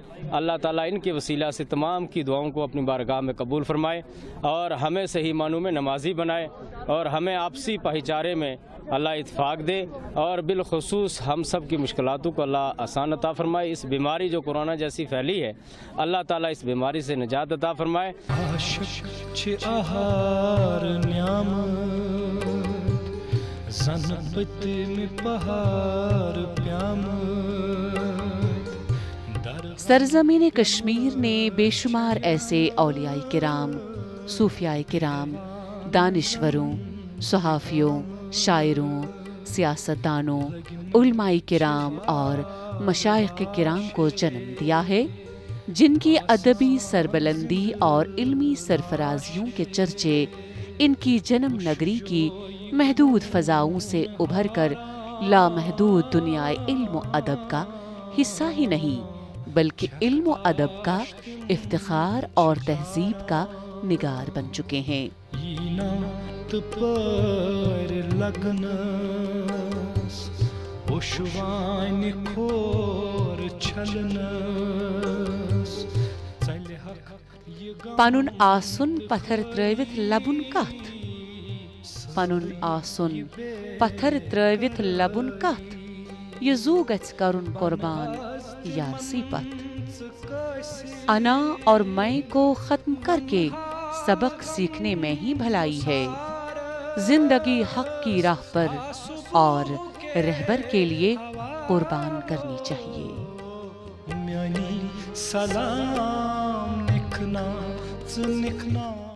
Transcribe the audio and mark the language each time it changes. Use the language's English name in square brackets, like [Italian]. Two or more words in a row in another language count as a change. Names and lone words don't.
[Urdu] اللہ تعالیٰ ان کے وسیلہ سے تمام کی دعاؤں کو اپنی بارگاہ میں قبول فرمائے اور ہمیں صحیح معنوں میں نمازی بنائے اور ہمیں آپسی بھائی چارے میں اللہ اتفاق دے اور بالخصوص ہم سب کی مشکلاتوں کو اللہ آسان عطا فرمائے۔ اس بیماری جو کورونا جیسی پھیلی ہے، اللہ تعالیٰ اس بیماری سے نجات عطا فرمائے۔ [Kashmiri] عاشق چھ آہار نعمت، زن پتم پہار پیامت۔ [Urdu] سرزمین کشمیر نے بے شمار ایسے اولیاء کرام، صوفیاء کرام، دانشوروں، صحافیوں، شاعروں، سیاستدانوں، علماء کرام اور مشائخ کرام کو جنم دیا ہے، جن کی ادبی سربلندی اور علمی سرفرازیوں کے چرچے ان کی جنم نگری کی محدود فضاؤں سے ابھر کر لامحدود دنیا علم و ادب کا حصہ ہی نہیں بلکہ علم و ادب کا افتخار اور تہذیب کا نگار بن چکے ہیں۔ [Kashmiri] پر لگنس پشوان کھور چھلنس۔ پنن آسن پتھر ترٲوِتھ لبن کتھ، پنن آسن پتھر ترٲوِتھ لبن کتھ، یہ زو گژھِ کرن قربان یارسی پت۔ [Urdu] انا اور میں کو ختم کر کے سبق سیکھنے میں ہی بھلائی ہے، زندگی حق کی راہ پر اور رہبر کے لیے قربان کرنی چاہیے۔ [Kashmiri] میانی سلام نکھنا